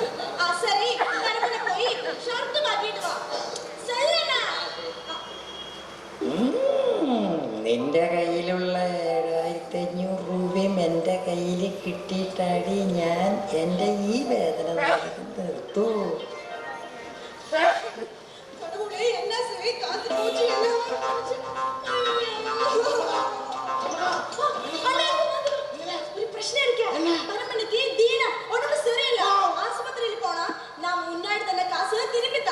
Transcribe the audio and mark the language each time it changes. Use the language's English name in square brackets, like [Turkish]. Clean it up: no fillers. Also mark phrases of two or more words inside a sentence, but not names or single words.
[Malayalam] ശരി, പരമനെ പോയി ഷർട്ട് മാറ്റിയിട്ട് വാ. ശരിയെന്നാ? നിന്റെ കയ്യിലുള്ള 7500 രൂപയും എന്റെ കയ്യിൽ കിട്ടിയിട്ടാടി ഞാൻ എന്റെ ഈ വേദന നിർത്തൂ. [Tamil] கடவுளே என்ன செய் காத்து போச்சு எல்லாம். ஒரு பிரச்சனை இருக்கு. பரமனுக்கு தீனம் உடம்பு சரியில்லை. ஆஸ்பத்திரியில் போனா நான் முன்னாடி தந்த காசு திருப்பிட்டா.